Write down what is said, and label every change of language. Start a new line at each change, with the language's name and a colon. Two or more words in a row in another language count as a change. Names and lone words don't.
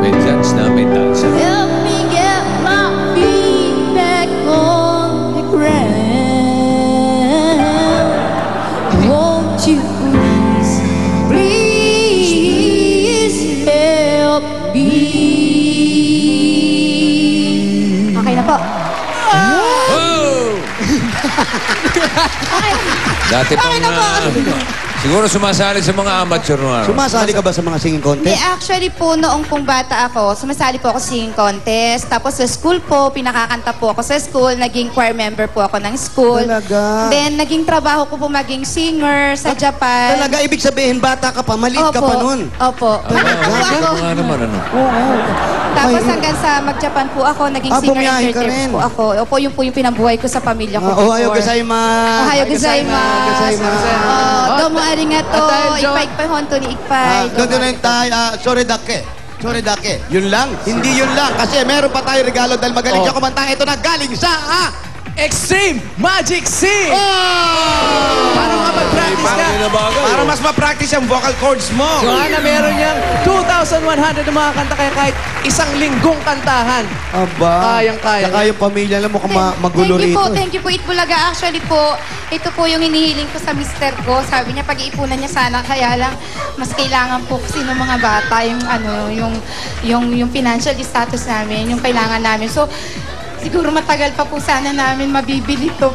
Filipino: May chance na, may chance.
English: Help me get my feet back on the ground. Won't you please, please help me?
Filipino: Okay na po. Dati pang, siguro sumasali sa mga amateur na. Sumasali ka ba sa mga singing Hindi, contest? actually po, noong pong bata ako, sumasali po ako sa singing contest. Tapos sa school po, pinakakanta po ako sa school. Naging choir member po ako ng school. Talaga? Then, naging trabaho ko po maging singer sa Japan. Talaga, ibig sabihin, bata ka pa, maliit ka pa nun. Opo. Naging po ako. Nga naman, ano? Tapos hanggang sa mag-Japan po ako, naging bumiyahe ka singer-interpreter rin. po ako. Opo, yun po yung pinambuhay ko sa pamilya ko.
Japanese: おはようございます. おはようございます. Gozaimasu. どうもありがとう. Ipay honto ni Ipay.
Filipino: Doon na yung tayo, sorry dake. Sorry dake. Yun lang? Hindi yun lang. Kasi meron pa tayo regalo dahil magaling siya kumanta. Ito na galing sa Extreme Magic Sing! Para mag-practice ka. Para mas ma-practice yung vocal cords mo. Joanna, meron niyang 2,100 na mga kanta kaya kahit isang linggong kantahan. Aba. Kayang-kaya. Saka yung pamilya lang mukhang magulo rito.
English: Thank you po, Itbulaga.
Filipino: Actually po, ito po yung hinihiling ko sa mister ko. Sabi niya, pag-iipunan niya sana. Kaya lang, mas kailangan po kasi ng mga bata, yung
English: financial status
Filipino: namin, yung kailangan namin. So, siguro matagal pa po sana namin mabibili to.